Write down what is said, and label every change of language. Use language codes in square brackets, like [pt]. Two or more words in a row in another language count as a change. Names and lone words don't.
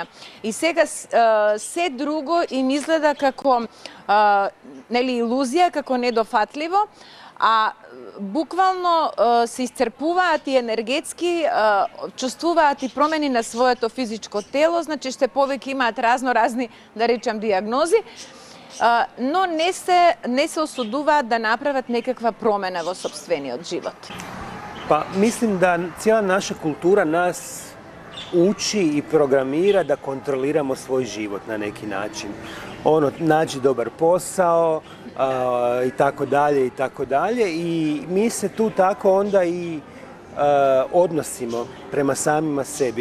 [mk] И сега се друго им изгледа како нели илузија, како недофатливо, а буквално се исцрпуваат и енергетски, чувствуваат и промени на своето физичко тело, значи што повеќе имаат разни, да речам, диагнози, но не се осудуваат да направат некаква промена во сопствениот живот. [hr] Pa mislim da cijela naša kultura nas uči i programira da kontroliramo svoj život na neki način. Nađi dobar posao i tako dalje i tako dalje i mi se tu tako onda i odnosimo prema samima sebi.